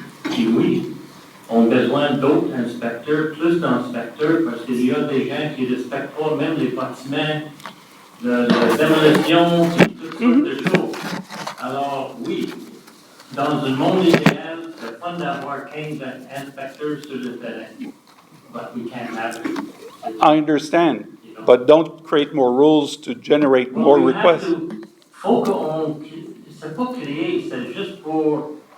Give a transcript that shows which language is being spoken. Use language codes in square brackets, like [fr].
[fr] Puis oui, ont besoin d'autres inspecteurs, plus d'inspecteurs, parce qu'il y a des gens qui ne respectent pas même les bâtiments, de démolition, toutes sortes de choses. Alors, oui, dans un monde idéal, c'est fun d'avoir 15 inspecteurs sur le terrain, [en] but we can't have it. I understand, but don't create more rules to generate more requests. [fr] Faut qu'on, c'est pas créé, c'est juste pour.